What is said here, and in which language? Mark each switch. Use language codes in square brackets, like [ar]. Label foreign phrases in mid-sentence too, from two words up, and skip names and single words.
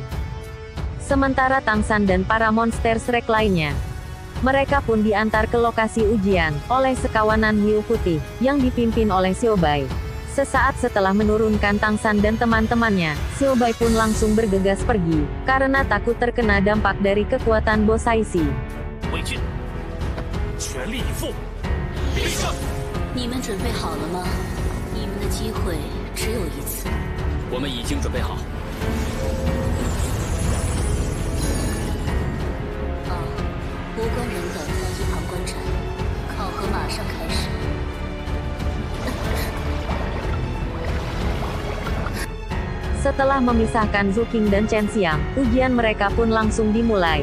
[id] Sementara Tang San dan para monster Shrek lainnya, mereka pun diantar ke lokasi ujian, oleh sekawanan hiu putih, yang dipimpin oleh Xiaobai. Sesaat setelah menurunkan Tang San dan teman-temannya, Xiaobai pun langsung bergegas pergi, karena takut terkena dampak dari kekuatan Bosaishi. [zh] 你们准备好了吗？你们的机会只有一次。我们已经准备好。无关人等在一旁观战，考核马上开始。 [id] Setelah memisahkan Zhuking dan Chen Xiang, ujian mereka pun langsung dimulai.